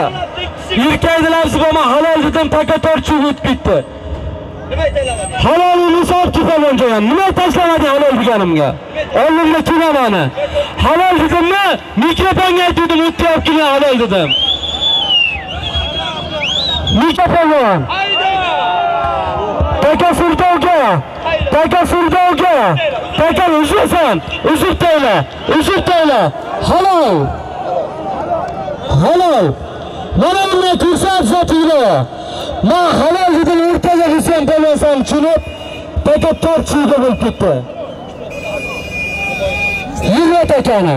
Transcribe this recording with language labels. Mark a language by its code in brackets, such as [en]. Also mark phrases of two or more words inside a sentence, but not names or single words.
[uz] Yirkaydilar sizga halol dedim taka tortishib o'tib ketdi. Nima aytayapman? Halolini hisobga polvonjon ham. Nima tashlamading halol deganimga? Oldimda tugamani. Halol dedimmi? Mikrofonga aytdim, o'tib kelgan halol dedim. Mikrofon. Taka Surdovga. Taka Surdovga. Taka uzrasan. Uzib tayla. Uzib tayla. Halol. Halol. Mana buni ko'rsatsatinglar. Men halol dedim o'rtaga qilsam bo'lmasam tushunib, taka tortishga bo'lib ketdi. Yig'lat akani.